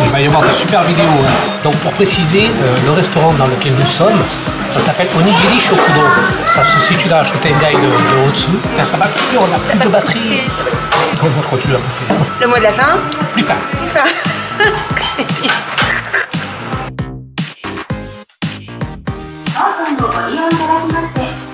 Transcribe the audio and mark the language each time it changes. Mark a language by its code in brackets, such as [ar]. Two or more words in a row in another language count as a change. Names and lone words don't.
[fr] Il va y avoir de super vidéos. Donc pour préciser, le restaurant dans lequel nous sommes, ça s'appelle Onigiri Shokudo. Ça, si tu dois acheter une taille de au-dessus, ben, ça va couper, on a plus de batterie. Moi, je continue à bouffer. Le mot de la fin? Plus fin. Plus fin. C'est bien. [ja] オープンをご利用いただきまして